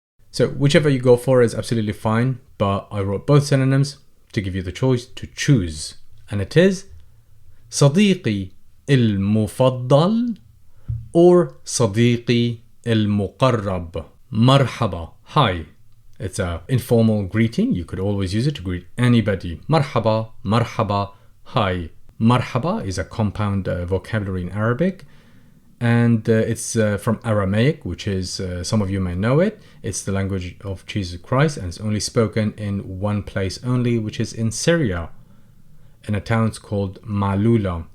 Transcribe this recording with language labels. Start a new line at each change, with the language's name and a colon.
English: So whichever you go for is absolutely fine, but I wrote both synonyms to give you the choice to choose. And it is
Arabic: صديقي المفضل
English: or
Arabic: صديقي المقرب. مرحبا,
English: hi. It's an informal greeting. You could always use it to greet anybody.
Arabic: مرحبا, مرحبا,
English: hi. مرحبا is a compound vocabulary in Arabic. And it's from Aramaic, which is, some of you may know it. It's the language of Jesus Christ, and it's only spoken in one place only, which is in Syria, in a town called Malula.